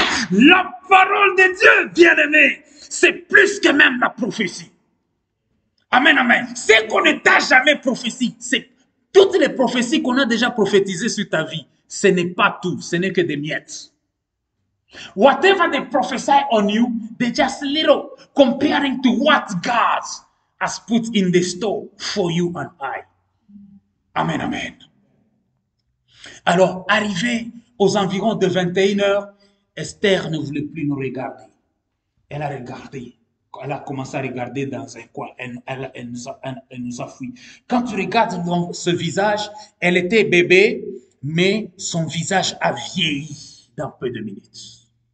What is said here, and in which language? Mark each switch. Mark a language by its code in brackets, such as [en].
[fr] La parole de Dieu, bien-aimé, c'est plus que même la prophétie. Amen, amen. Ce qu'on ne t'a jamais prophétisé, c'est toutes les prophéties qu'on a déjà prophétisées sur ta vie. Ce n'est pas tout, ce n'est que des miettes. [en] Whatever they prophesy on you, they're just little comparing to what God has put in the store for you and I. Amen, amen. [fr] Alors, arrivé aux environs de 21 heures, Esther ne voulait plus nous regarder. Elle a regardé. Elle a commencé à regarder dans un coin. Elle nous a fui. Quand tu regardes ce visage, elle était bébé, mais son visage a vieilli dans peu de minutes.